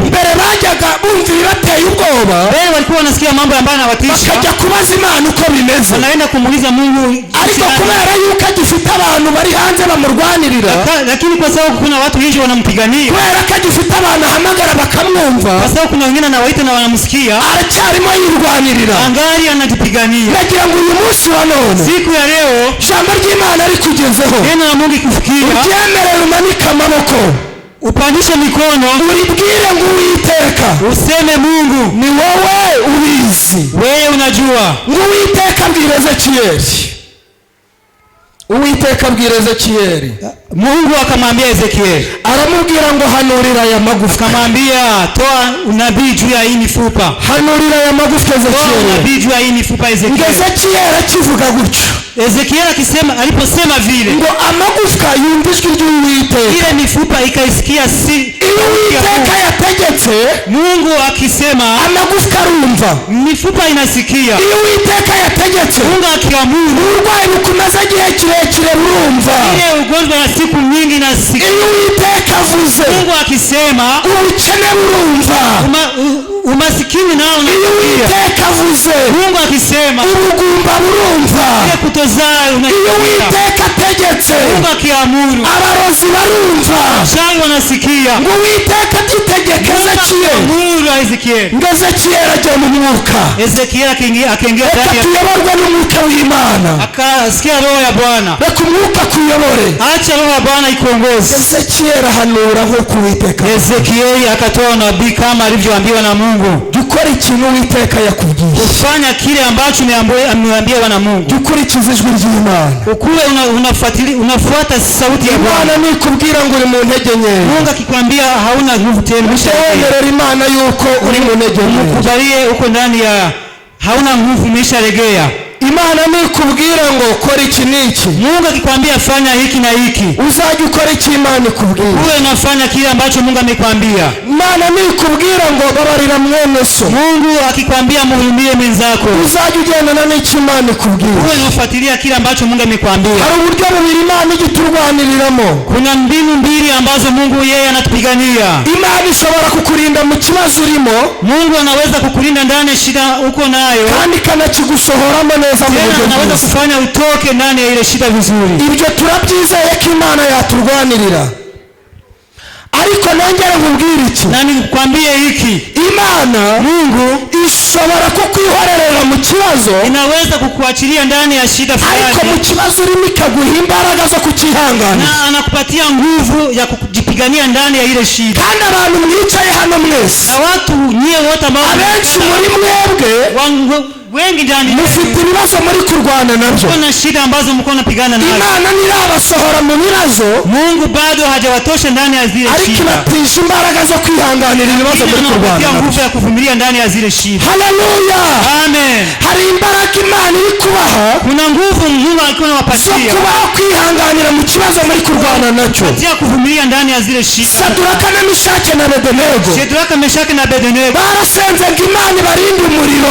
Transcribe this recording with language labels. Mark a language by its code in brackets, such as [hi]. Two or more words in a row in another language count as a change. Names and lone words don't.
[rw] mbere bajyaga bumva ibibateye ubwoba, [sw] mbere walikuwa wanasikia mambo ambayo yanawatisha, [rw] bakajya kubaza Imana uko bimeze, [sw] wanaenda kumuuliza Mungu. [rw] ariko kubera yuko agifite abantu bari hanze bamurwanirira, [sw] lakini kwa sababu kuna watu wengi wanampigania, [rw] kubera ko agifite abantu ahamagara bakamwumva, [sw] kwa sababu kuna wengine anawaita na wanamsikia, [rw] aracyarimo yirwanirira, [sw] angali anajipigania. [rw] nagira ngo uyu munsi wa none, [sw] siku ya leo, [rw] ijambo ry'Imana rikugezeho, [sw] neno la Mungu ikufikia, [rw] uryemere, umanike amaboko, [sw] upandishe mikono, [rw] uribwire ngo Uwiteka, [sw] useme Mungu [rw] ni wowe ubizi, [sw] wewe unajua. [rw] ngo Uwiteka abwira Ezekiel, Uwiteka abwira Ezekiyeli, [sw] Mungu akamwambia Ezekieli, [rw] aramubwira ngo hanurira aya magufwa. [sw] akamwambia toa unabii juu ya hii mifupa. [rw] Hanurira aya magufwa [sw] Toa [rw] Ezekiyeli. [sw] unabii juu ya hii mifupa Ezekieli. [rw] Ezekiyeli akivuga gutyo, [sw] Ezekieli aliposema vile, [rw] ngo amagufwa yumva ijwi ry'Uwiteka. [sw] ile mifupa ikaisikia [rw] Iyo Uwiteka yategetse, [sw] Mungu akisema [rw] amagufwa arumva. [sw] mifupa inasikia. [rw] Iyo Uwiteka yategetse, [sw] Mungu akiamuru [rw] uburwayi bukomeza igihe kirekire burumva. [sw] ile ugonjwa ya siku nyingi inasikia. [rw] Iyo Uwiteka avuze, [sw] Mungu akisema [rw] ubukene burumva. [sw] umasikini nao [rw] Iyo [sw] unasikia. [rw] Uwiteka avuze, [sw] Mungu akisema [rw] ubugumba burumva. [sw] ile kutozaa [rw] Iyo [sw] unasikia. [rw] Uwiteka ategetse, [sw] Mungu akiamuru [rw] abarozi barumva. [sw] shai wanasikia. [rw] Ngo Uwiteka agitegeka Ezekiyeli, [sw] Mungu Ezekieli. [rw] ngo Ezekiyeli ajya mu mwuka. [sw] Ezekieli akaingia [rw] Reka [sw] ndani ya [rw] tuyoborwe n'umwuka w'Imana. [sw] akasikia roho ya Bwana. [rw] Reka umwuka kuyobore. [sw] Acha roho ya Bwana ikuongoze. [rw] Ezekiyeli ahanura nk'uko Uwiteka. [sw] Ezekieli akatoa nabii kama alivyoambiwa na Mungu. [rw] Jya ukora ikintu Uwiteka yakubwiye. [sw] Ufanya kile ambacho ameambiwa na Mungu. [rw] Jya ukurikiza ijwi ry'Imana. [sw] Ukuwe unafuata sauti ya Bwana. [rw] Imana nikubwira ngo uri mu ntege nkeya, [sw] Mungu akikwambia hauna nguvu tena, [rw] wemerera Imana yuko uri mu ntege nkeya. [sw] mkubalie uko ndani ya hauna nguvu, [rw] umeshalegea. [sw] Imana nikubwira ngo kora iki n'iki, [rw] Mungu akikwambia fanya hiki na hiki, [sw] uzajya ukora icyo Imana ikubwira. [rw] uwe unafanya kile ambacho Mungu amekwambia. [sw] Imana nikubwira ngo babarira mwene so, [rw] Mungu akikwambia muhurumie mwenzako, [sw] uzajya ugendana n'icyo Imana ikubwira. [rw] uwe unafuatilia kile ambacho Mungu amekwambia. [sw] Hari uburyo bubiri Imana ijya iturwaniriramo. [rw] Kuna mbinu mbili ambazo Mungu yeye anatupigania. [sw] Imana ishobora kukurinda mu kibazo urimo, [rw] Mungu anaweza kukulinda ndani ya shida uko nayo, [sw] kandi ikanakigusohoramo neza mu [rw] tena [sw] buryo [rw] anaweza [sw] bwiza. [rw] kufanya utoke ndani ya ile shida vizuri. [sw] Ibyo turabyizeye ko Imana yaturwanirira. Ariko nongere nkubwire iki, [rw] Na nikwambie hiki, [sw] Imana [rw] Mungu [sw] ishobora kukwihorerera mu kibazo, [rw] inaweza kukuachilia ndani ya shida [sw] ariko mu [rw] fulani, [sw] kibazo urimo ikaguha imbaraga zo kukihanganira. [rw] na anakupatia nguvu ya kujipigania ndani ya ile shida. [sw] Kandi abantu mwicaye hano mwese, [rw] Na watu nyie wote ambao [sw] abenshi muri mwebwe [rw] wengi ndani [sw] mufite ibibazo muri kurwana nabyo. [rw] kuna shida ambazo mko napigana nazo. [sw] Imana nirabasohora mu bibazo, [rw] Mungu bado hajawatosha ndani ya zile [sw] ariko [rw] shida, [sw] ibatisha imbaraga zo kwihanganira ibibazo muri kurwana [rw] anakupatia [sw] nabyo. [rw] nguvu ya kuvumilia ndani ya zile shida. [sw] Haleluya! [rw] Amen. [sw] Hari imbaraga Imana iri kubaha [rw] Kuna nguvu Mungu alikuwa [sw] zo [rw] anawapatia [sw] kubaho kwihanganira mu kibazo muri kurwana nacyo. [rw] kupatia kuvumilia ndani ya zile shida. [sw] Saduraka na Meshaki na Abedenego [rw] Shadraka, Meshaki na Abednego [sw] barasenze ngo Imana ibarinde umuriro.